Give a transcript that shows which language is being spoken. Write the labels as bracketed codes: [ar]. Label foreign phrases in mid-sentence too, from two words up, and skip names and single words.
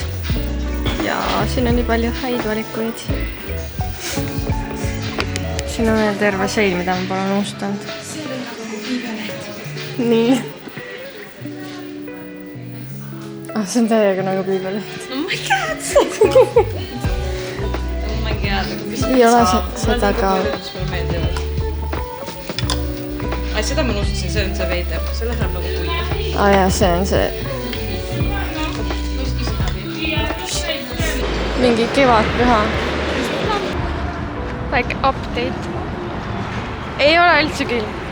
[et] Ja siin on nii palju häid valikuid. Siin on veel terve sein, mida ma pole unustanud. See on nagu piibeleht. Nii. See on täiega nagu piibeleht. [en] Oh my god! Oh my god. [et] Ei ole seda ka. Ai, seda ma unustasin, see on see veider. See läheb nagu kuiva. Jah, see on see. Mingi kevadpüha. [en] Like update. [et] Ei ole üldse küll.